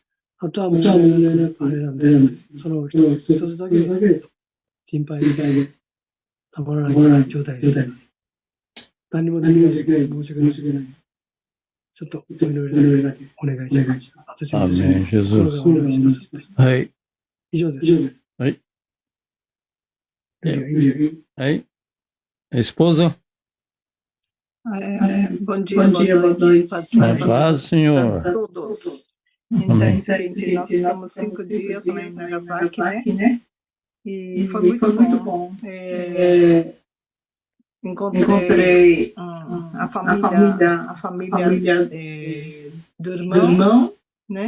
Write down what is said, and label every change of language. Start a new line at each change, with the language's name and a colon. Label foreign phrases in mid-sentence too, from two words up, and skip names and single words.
Japanese: あとはもう、あれなんですけど、その一つだけ心配でたまらない状態です。何もできない申し訳ない。ちょっとお祈りだけお願いします。私も
Portuguese: Amém, Jesus.
Japanese: お願いします。はい。以上です。はい。いいよ。
Portuguese: Aí, a esposa? Bom dia, boa noite. A paz, Senhor. Todos. Então, gente, nós ficamos 5 dias lá em Nagasaki, né? E foi muito bom. Encontrei a família do irmão, né?